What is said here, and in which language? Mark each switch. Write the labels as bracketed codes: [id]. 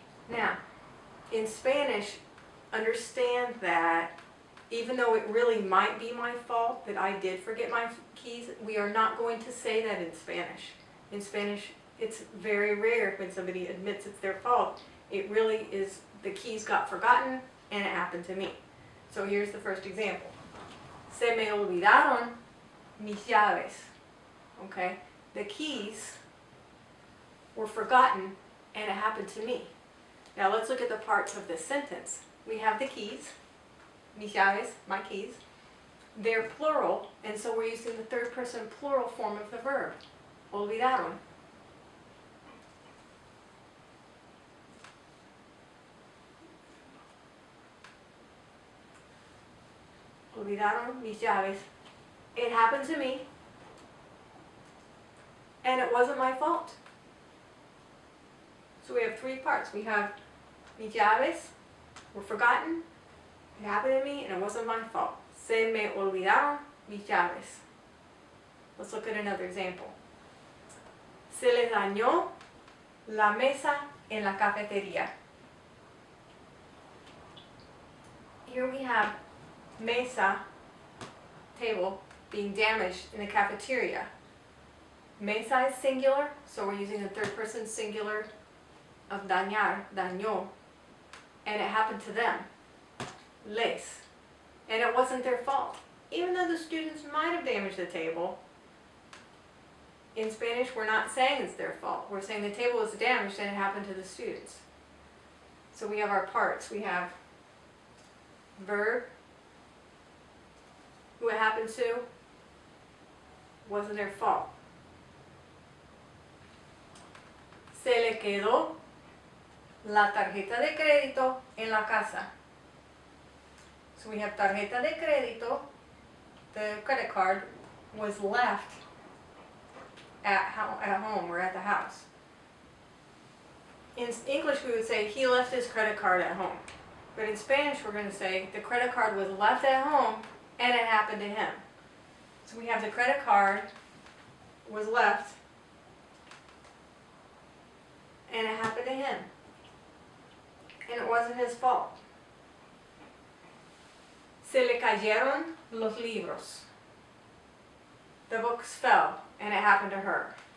[en] Now, in Spanish, understand that even though it really might be my fault that I did forget my keys, we are not going to say that in Spanish. In Spanish, it's very rare when somebody admits it's their fault. It really is the keys got forgotten and it happened to me. So here's the first example. [es] Se me olvidaron mis llaves. [en] Okay? The keys were forgotten and it happened to me. Now let's look at the parts of this sentence. We have the keys, [es] mis llaves, [en] my keys. They're plural, and so we're using the third person plural form of the verb. Olvidaron. [es] Olvidaron mis llaves. [en] It happened to me, and it wasn't my fault. So we have three parts. We have [es] mis llaves [en] were forgotten, it happened to me, and it wasn't my fault. [es] Se me olvidaron mis llaves. [en] Let's look at another example. [es] Se les dañó la mesa en la cafetería. [en] Here we have mesa, table, being damaged in the cafeteria. Mesa is singular, so we're using the third person singular of dañar, dañó, and it happened to them, les, and it wasn't their fault. Even though the students might have damaged the table, in Spanish we're not saying it's their fault. We're saying the table was damaged and it happened to the students. So we have our parts. We have verb, who it happened to, wasn't their fault. [es] Se le quedó la tarjeta de crédito en la casa. [en] So we have [es] tarjeta de crédito, [en] the credit card, was left at home or at the house. In English we would say he left his credit card at home. But in Spanish we're going to say the credit card was left at home and it happened to him. So we have the credit card was left and it happened to him. And it wasn't his fault. [es] Se le cayeron los libros. [en] The books fell and it happened to her.